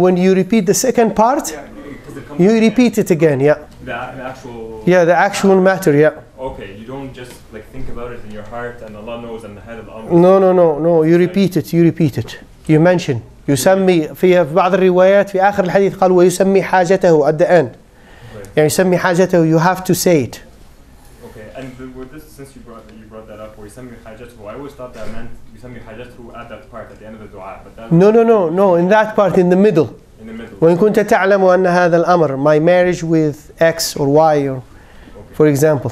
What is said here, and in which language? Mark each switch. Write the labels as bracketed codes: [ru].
[en] When you repeat the second part, you repeat it again. Yeah. The actual. Yeah, the actual matter. Yeah. Okay, you don't just like think about it in your heart and Allah knows and [ar] هذا الأمر. [en] No. You repeat it. You mention. [ar] يسمي في بعض الروايات في آخر الحديث قال ويسمي حاجته [en] at the end. [ar] يعني يسمي حاجته, [en] you have to say it. Okay, and with this, since you brought that up, [ar] ويسمي حاجته, [en] I always thought that meant [ar] يسمي حاجته [en] at that part, at the end of the dua. But that No, in that part, in the middle. In the middle. [ar] وإن كنت تعلم أن هذا الأمر, [en] my marriage with X or Y, or for example.